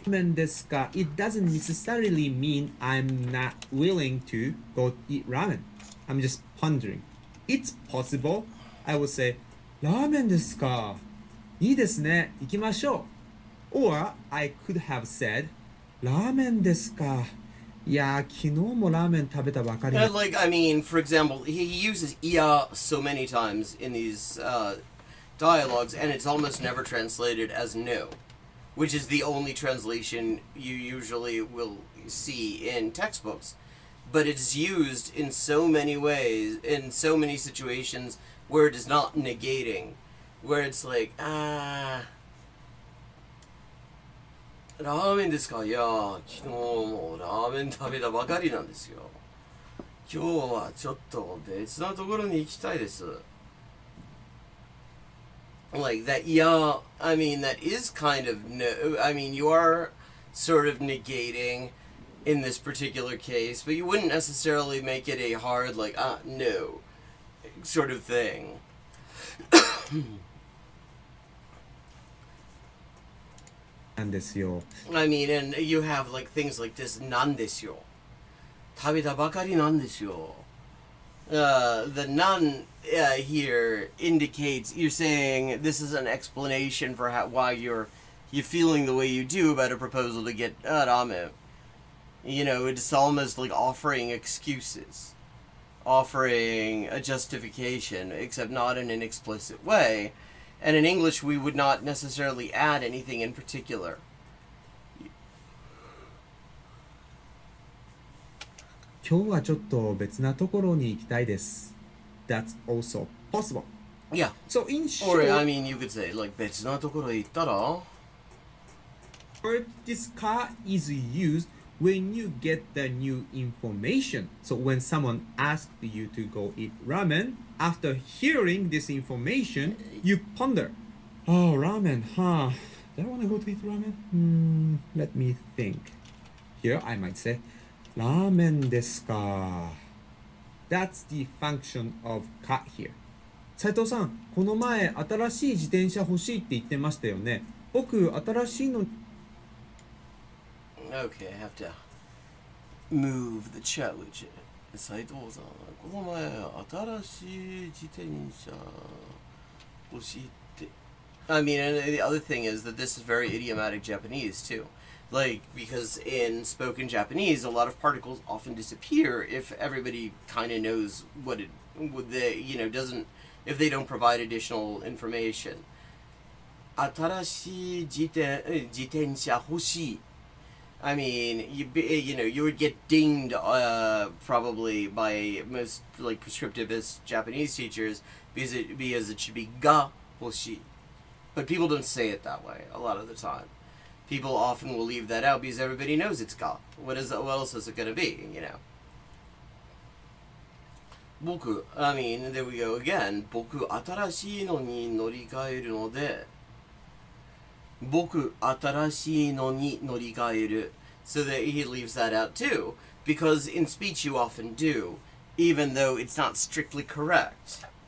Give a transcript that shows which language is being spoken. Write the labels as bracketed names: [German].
[Japanese] ramen desu ka, [English] it doesn't necessarily mean I'm not willing to go eat ramen. I'm just pondering. It's possible I would say, [Japanese] ラーメンですか? いいですね。行きましょう. [English] Or I could have said, [Japanese] ラーメンですか? いや、昨日もラーメン食べたばかり。 [English] Like, I mean, for example, he uses iya so many times in these dialogues, and it's almost never translated as no, which is the only translation you usually will see in textbooks. But it's used in so many ways, in so many situations where it is not negating, where it's like, [Japanese] ラーメンですか？いやー、昨日もラーメン食べたばかりなんですよ。今日はちょっと別なところに行きたいです。 [English] Like that, yeah, I mean, that is kind of, no, I mean, you are sort of negating in this particular case, but you wouldn't necessarily make it a hard, like, no, sort of thing. [Japanese] なんですよ。 [English] I mean, and you have, like, things like this, [Japanese] なんですよ。食べたばかりなんですよ。 [English] The nan here indicates you're saying this is an explanation for why you're feeling the way you do about a proposal to get ramen. You know, it's almost like offering excuses, offering a justification, except not in an explicit way. And in English, we would not necessarily add anything in particular. [Japanese] 今日はちょっと別なところに行きたいです。 [English] That's also possible. Yeah. So in short, Or, I mean, you could say, like, [Japanese] 別なところへ行ったら [English] this car is used when you get the new information. So when someone asked you to go eat ramen, after hearing this information, you ponder, oh, ramen, huh? Do I want to go to eat ramen? Let me think. Here I might say, [Japanese] ramen desu ka. [English] That's the function of ka here. [Japanese] 斉藤さん、この前新しい自転車欲しいって言ってましたよね。僕、新しいの [English] Okay, I have to move the challenge. [Japanese] 斉藤さん、この前新しい自転車欲しいって。 [English] I mean, and the other thing is that this is very idiomatic Japanese too. Like, because in spoken Japanese, a lot of particles often disappear if everybody kind of knows what they, you know, doesn't, if they don't provide additional information. [Japanese] 新しい自転車欲しい. [English] I mean, you know, you would get dinged probably by most like prescriptivist Japanese teachers because it should be [Japanese] ga hoshi, [English] but people don't say it that way a lot of the time. People often will leave that out because everybody knows it's ga. What else is it going to be? You know. Boku. I mean, there we go again. [Japanese] Boku 新しいのに乗り換えるので。僕新しいのに乗り換える [English] so that he leaves that out too, because in speech you often do, even though it's not strictly correct.